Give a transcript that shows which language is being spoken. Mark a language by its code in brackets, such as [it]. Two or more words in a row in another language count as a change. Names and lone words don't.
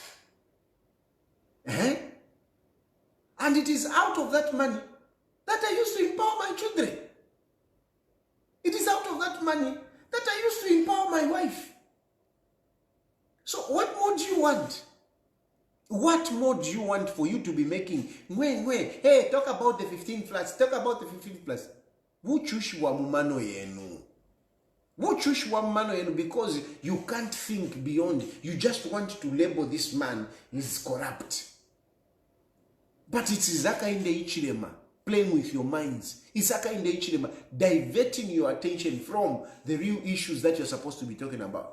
[en] And it is out of that money that I used to empower my children. It is out of that money that I used to empower my wife. So what more do you want? What more do you want for you to be making? Hey, talk about the 15 flats. Talk about the 15 flats. [bem] Wuchushwa mumano yenu. Wuchushwa mumano yenu, [en] because you can't think beyond. You just want to label this man is corrupt. But it's Hakainde Hichilema playing with your minds. It's Hakainde Hichilema diverting your attention from the real issues that you're supposed to be talking about.